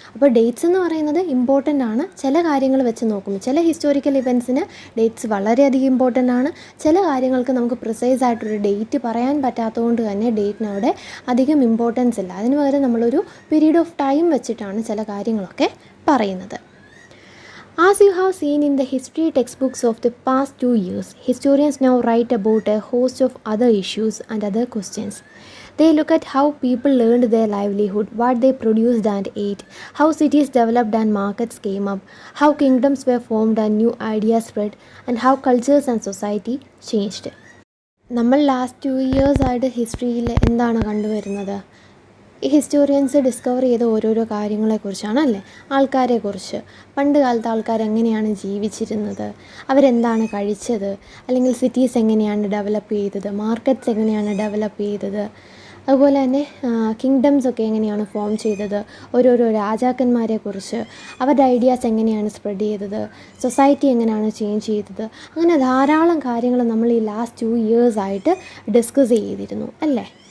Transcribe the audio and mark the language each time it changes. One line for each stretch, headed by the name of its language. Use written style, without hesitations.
Malayalam: അപ്പോൾ ഡേറ്റ്സ് എന്ന് പറയുന്നത് ഇമ്പോർട്ടൻ്റ് ആണ്. ചില കാര്യങ്ങൾ വെച്ച് നോക്കുമ്പോൾ ചില ഹിസ്റ്റോറിക്കൽ ഇവൻറ്റ്സിന് ഡേറ്റ്സ് വളരെയധികം ഇമ്പോർട്ടൻ്റ് ആണ്. ചില കാര്യങ്ങൾക്ക് നമുക്ക് പ്രിസൈസ് ആയിട്ടൊരു ഡേറ്റ് പറയാൻ പറ്റാത്തതുകൊണ്ട് തന്നെ ഡേറ്റിന് അവിടെ അധികം ഇമ്പോർട്ടൻസ് ഇല്ല. അതിന് പകരം നമ്മളൊരു പീരീഡ് ഓഫ് ടൈം വെച്ചിട്ടാണ് ചില കാര്യങ്ങളൊക്കെ പറയുന്നത്.
English: As you have seen in the history textbooks of the past 2 years, historians now write about a host of other issues and other questions. They look at how people earned their livelihood, what they produced and ate, how cities developed and markets came up, how kingdoms were formed and new ideas spread, and how cultures and society changed.
Malayalam: നമ്മൾ last 2 years ആയിട്ട് ഹിസ്റ്ററിയിൽ എന്താണ് കണ്ടുവരുന്നത്? ഈ historians discover ചെയ്ത ഓരോരോ കാര്യങ്ങളെക്കുറിച്ചാണ് അല്ലേ. ആൾക്കാരെക്കുറിച്ച്, പണ്ട് കാലത്ത് ആൾക്കാർ എങ്ങനെയാണ് ജീവിച്ചിരുന്നത്, അവരെന്താണ് കഴിച്ചത്, അല്ലെങ്കിൽ സിറ്റീസ് എങ്ങനെയാണ് ഡെവലപ്പ് ചെയ്തത്, മാർക്കറ്റ്സ് എങ്ങനെയാണ് ഡെവലപ്പ് ചെയ്തത്, അതുപോലെ തന്നെ കിങ്ഡംസ് ഒക്കെ എങ്ങനെയാണ് ഫോം ചെയ്തത്, ഓരോരോ രാജാക്കന്മാരെക്കുറിച്ച്, അവരുടെ ഐഡിയാസ് എങ്ങനെയാണ് സ്പ്രെഡ് ചെയ്തത്, സൊസൈറ്റി എങ്ങനെയാണ് ചേഞ്ച് ചെയ്തത്, അങ്ങനെ ധാരാളം കാര്യങ്ങൾ നമ്മൾ ഈ ലാസ്റ്റ് 2 years ആയിട്ട് ഡിസ്കസ് ചെയ്തിരുന്നു അല്ലേ.